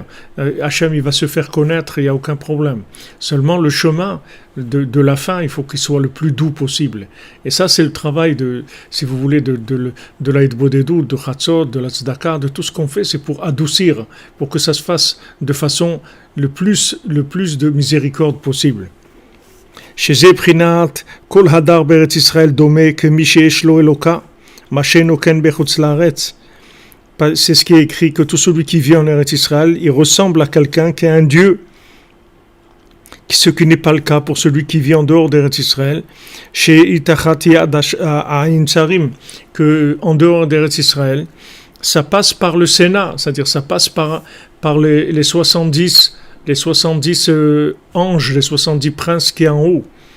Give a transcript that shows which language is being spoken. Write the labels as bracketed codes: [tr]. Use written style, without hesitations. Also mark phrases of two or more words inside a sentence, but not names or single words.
[fr] Hachem, il va se faire connaître, il n'y a aucun problème. Seulement, le chemin de la fin, il faut qu'il soit le plus doux possible. Et ça, c'est le travail, si vous voulez, de la Hitbodedut, de Chatzot, de la Tzedaka, de tout ce qu'on fait, c'est pour adoucir, pour que ça se fasse de façon le plus de miséricorde possible. [he] שזה בחינת כל הדר בארץ ישראל דומה כמי שיש לו אלוקה, מה שאינו כן בחוץ לארץ. [fr] C'est ce qui est écrit, que tout celui qui vit en Eretz Israël, il ressemble à quelqu'un qui a un Dieu, ce qui n'est pas le cas pour celui qui vit en dehors d'Eretz Israël, chez Itachati Aïn Tsarim, que en dehors d'Eretz Israël, ça passe par le Sénat, c'est-à-dire ça passe par les 70 anges, les 70 princes qui sont en haut.